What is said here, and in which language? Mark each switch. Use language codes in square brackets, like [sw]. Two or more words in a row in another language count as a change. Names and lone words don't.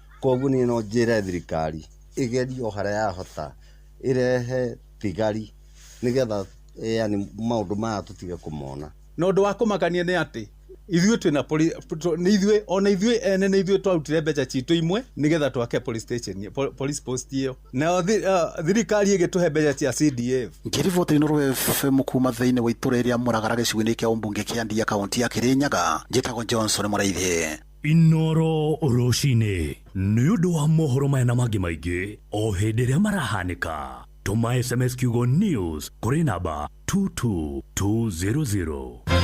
[ki] Koguo niĩ no njĩre thirikari ĩgerie o harĩa yahota, ĩrehe thigari nĩgetha, yani, maũndũ maya tũtige kũmona. Na ũndũ wa kũmakania nĩ atĩ, ithuĩ twĩna poli-, tw-, nĩ ithuĩ, ona ithuĩ ene nĩ ithuĩ twarutire mbeca citũ imwe, nĩgetha twake [en] police station, [ki] po-, [en] police post [ki] ĩyo. Nayo thi-, uh, thirikari ĩgĩtũhe mbeca cia C D F. Ngĩribotera Inooro F M kuuma thĩinĩ wa itũũra rĩa Mũragara gĩcigo-inĩ kĩa Umbunge kĩa Ndia, kaunti ya Kĩrĩnyaga, njĩtagwo Johnson Mũraithi. Inooro Rũcinĩ, nĩ ũndũ wa mohoro maya na mangĩ maingĩ, o hĩndĩ ĩrĩa marahanĩka, tũma S M S kiugo news kũrĩ namba two two two zero zero.